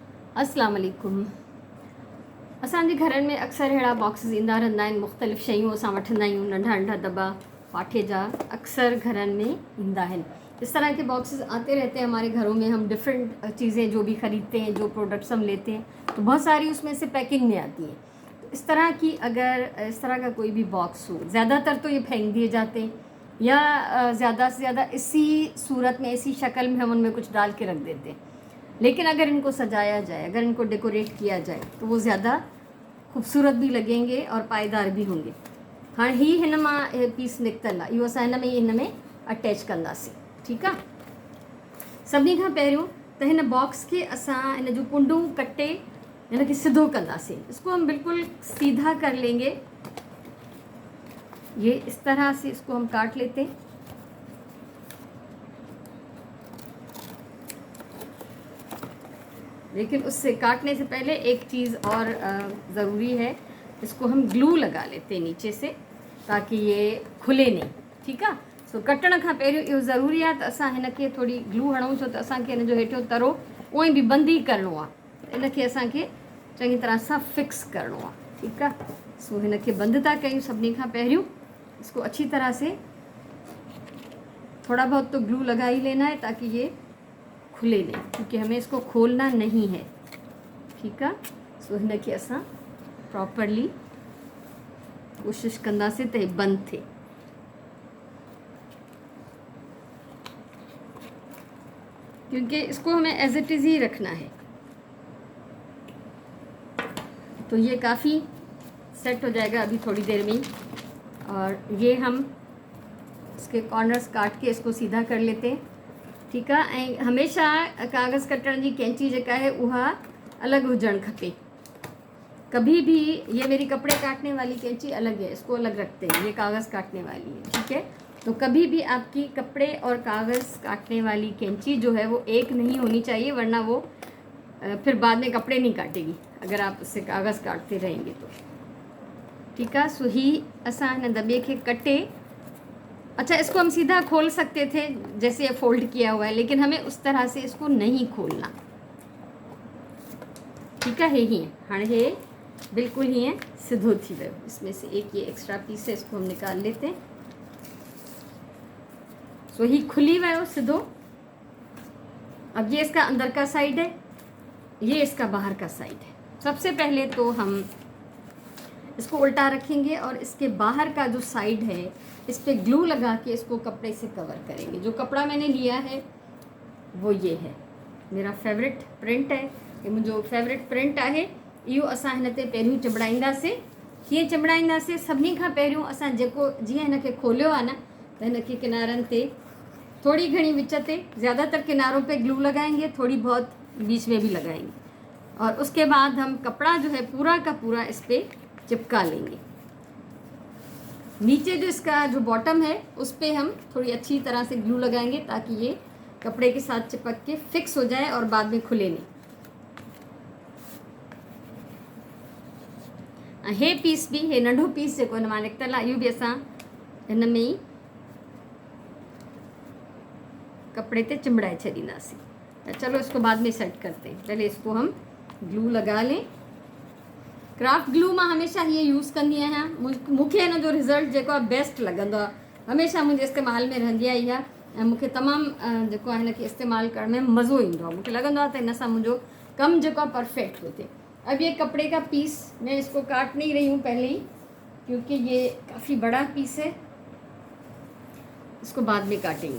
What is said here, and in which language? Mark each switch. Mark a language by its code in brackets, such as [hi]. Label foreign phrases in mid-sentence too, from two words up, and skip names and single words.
[ar] السلام عليكم. [sd] असांजे घरनि में अक्सर अहिड़ा बॉक्सिस ईंदा रहंदा आहिनि। मुख़्तलिफ़ शयूं असां वठंदा आहियूं, नंढा नंढा दॿा पाठे जा अक्सर घरनि में ईंदा आहिनि। [hi] इस तरह के बॉक्सेस आते रहते हैं हमारे घरों में। हम डिफरेंट चीज़ें जो भी ख़रीदते हैं, जो प्रोडक्ट्स हम लेते हैं, तो बहुत सारी उसमें से पैकिंग में आती हैं। तो इस तरह की अगर इस तरह का कोई भी बॉक्स हो, ज़्यादातर तो ये फेंक दिए जाते हैं या ज़्यादा से ज़्यादा इसी सूरत में, इसी शक्ल में हम उनमें कुछ डाल के रख देते हैं। लेकिन अगर इनको सजाया जाए, अगर इनको डेकोरेट किया जाए, तो वो ज़्यादा ख़ूबसूरत भी लगेंगे और पायदार भी होंगे। [sd] हाँ, ही हिन मां पीस निकितल आहे, इहो असां हिन में अटैच कंदासीं। ठीकु आहे। सभिनी खां पहिरियों त हिन बॉक्स के असां हिन जूं कुंडूं कटे हिन खे सिधो कंदासीं। [hi] इसको हम बिल्कुल सीधा कर लेंगे। ये इस तरह से इसको हम काट लेते हैं। लेकिन उससे काटने से पहले एक चीज़ और ज़रूरी है, इसको हम ग्लू लगा लेते हैं नीचे से, ताकि ये खुले नहीं। [sd] ठीकु आहे। सो कटण खां पहिरियों इहो ज़रूरी आहे त असां हिन खे थोरी ग्लू हणूं, छो त असांखे हिन जो हेठियों तरो उअं ई बि बंदि ई करिणो आहे। इन खे असांखे चङी तरह सां फिक्स करिणो आहे। ठीकु आहे। सो हिन खे बंदि था कयूं। सभिनी खां पहिरियों [hi] इसको अच्छी तरह से थोड़ा बहुत तो ग्लू लगा ही लेना है, ताकि ये खुले नहीं, क्योंकि हमें इसको खोलना नहीं है। ठीक है। [sd] सो हिन खे असां प्रॉपरली कोशिश कंदासीं त हे बंदि थिए। [hi] क्योंकि इसको हमें [en] as it is [hi] ही रखना है। तो ये काफ़ी सेट हो जाएगा अभी थोड़ी देर में ही। और ये हम इसके कॉर्नर्स काट के इसको सीधा कर लेते हैं। [sd] ठीकु आहे। ऐं हमेशह कागज़ कटण जी कैंची जेका है उहा अलग हुजणु खपे। [hi] कभी भी, ये मेरी कपड़े काटने वाली कैंची अलग है, इसको अलग रखते हैं, ये कागज़ काटने वाली है। ठीक है। तो कभी भी आपकी कपड़े और कागज़ काटने वाली कैंची जो है वो एक नहीं होनी चाहिए, वरना वो फिर बाद में कपड़े नहीं काटेगी अगर आप उससे कागज़ काटते रहेंगे तो। ठीक है। [sd] सो ही असां हिन दॿे खे कटे, [hi] अच्छा इसको हम सीधा खोल सकते थे जैसे ये फोल्ड किया हुआ है, लेकिन हमें उस तरह से इसको नहीं खोलना। ठीक है। [sd] हीअं हाणे हे बिल्कुल हीअं सिधो थी वियो। [hi] इसमें से एक ये एक्स्ट्रा पीस है, इसको हम निकाल लेते हैं। [sd] सो ही खुली वियो सिधो। [hi] अब ये इसका अंदर का साइड है, ये इसका बाहर का साइड है। सबसे पहले तो हम इसको उल्टा रखेंगे और इसके बाहर का जो साइड है इस पर ग्लू लगा के इसको कपड़े से कवर करेंगे। जो कपड़ा मैंने लिया है वो ये है, मेरा फेवरेट प्रिंट है। [sd] ये मुंहिंजो फेवरेट प्रिंट आहे। इहो असां हिन ते पहिरियों चिंबड़ाईंदासीं। कीअं चिंबड़ाईंदासीं? सभिनी खां पहिरियों असां जेको जीअं हिन खे खोलियो आहे न, त हिन खे किनारनि ते थोड़ी घणी विच ते, [hi] ज़्यादातर किनारों पे ग्लू लगाएंगे, थोड़ी बहुत बीच में भी लगाएंगे, और उसके बाद हम कपड़ा जो है पूरा का पूरा इस पर चिपका लेंगे। नीचे जो इसका जो बॉटम है उस पर हम थोड़ी अच्छी तरह से ग्लू लगाएंगे, ताकि ये कपड़े के साथ चिपक के फिक्स हो जाए और बाद में खुले नहीं। [sd] हे पीस भी, हे नंढो पीस जेको हिन मां निकितल आहे, इहो बि असां हिन में ई कपड़े ते चिंबड़ाए छॾींदासीं। [hi] तो चलो इसको बाद में सेट करते हैं। पहले इसको हम ग्लू लगा लें। [en] craft glue [sd] मां हमेशा ये यूज़ कंदी आहियां। मूंखे हिन जो रिज़ल्ट जेको आहे बेस्ट लॻंदो आहे, हमेशह मुंहिंजे इस्तेमाल में रहंदी आहे इहा। ऐं मूंखे तमामु जेको आहे हिन खे इस्तेमालु करण में मज़ो ईंदो आहे। मूंखे लॻंदो आहे त हिन सां मुंहिंजो कमु जेको आहे परफेक्ट थो थिए। [hi] अब ये कपड़े का पीस मैं इसको काट नहीं रही हूँ पहले ही, क्योंकि ये काफ़ी बड़ा पीस है, इसको बाद में काटेंगे।